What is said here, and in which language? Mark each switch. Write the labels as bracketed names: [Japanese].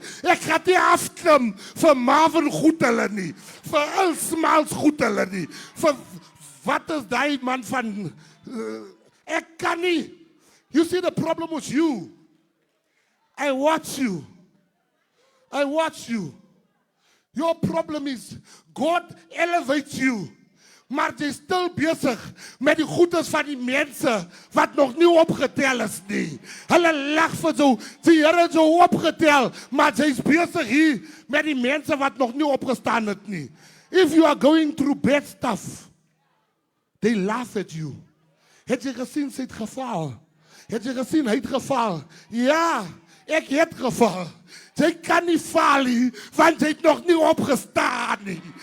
[Afrikaans] Ek gaan nie afklim vir Marvin goed hulle nie, vir al smaals goed hulle nie, vir wat is daai man van, ek kan nie. [English] You see, the problem was you. I watch you. I watch you. Your problem is, God elevates you. [Afrikaans] Maar jy is stil besig met die goedes van die mense wat nog nie opgetel is nie. Hulle lag vir jou, die Here het jou opgetel, maar jy is besig hier met die mense wat nog nie opgestaan het nie. [English] If you are going through bad stuff, they laugh at you. [Afrikaans] Het jy gesien sy het geval? Het jy gesien hy het geval? Ja, ek het geval. Jy kan nie val nie, want jy het nog nie opgestaan nie.